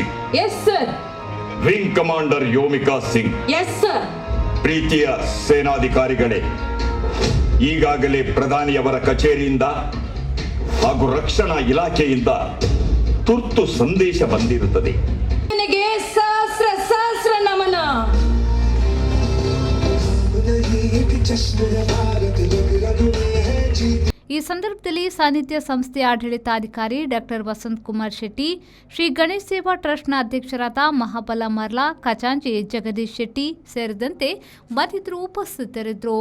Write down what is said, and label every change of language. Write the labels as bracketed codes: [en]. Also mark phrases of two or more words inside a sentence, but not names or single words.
[en] yes sir. Wing Commander Yomika Singh, yes sir. [kn] ಪ್ರೀತಿಯ ಸೇನಾಧಿಕಾರಿಗಳೇ, ಈಗಾಗಲೇ ಪ್ರಧಾನಿಯವರ ಕಚೇರಿಯಿಂದ ಹಾಗೂ ರಕ್ಷಣಾ ಇಲಾಖೆಯಿಂದ ತುರ್ತು ಸಂದೇಶ ಬಂದಿರುತ್ತದೆ. ನನಗೆ ಸಹಸ್ರ ಸಹಸ್ರ ನಮನ. ಈ ಸಂದರ್ಭದಲ್ಲಿ ಸಾನ್ನಿಧ್ಯ ಸಂಸ್ಥೆಯ ಆಡಳಿತಾಧಿಕಾರಿ ಡಾ ವಸಂತ್ ಕುಮಾರ್ ಶೆಟ್ಟಿ, ಶ್ರೀ ಗಣೇಶ್ ಸೇವಾ ಟ್ರಸ್ಟ್ನ ಅಧ್ಯಕ್ಷರಾದ ಮಹಾಬಲ ಮರ್ಲಾ, ಖಜಾಂಚಿ ಜಗದೀಶ್ ಶೆಟ್ಟಿ ಸೇರಿದಂತೆ ಮತ್ತಿತರರು ಉಪಸ್ಥಿತರಿದ್ದರು.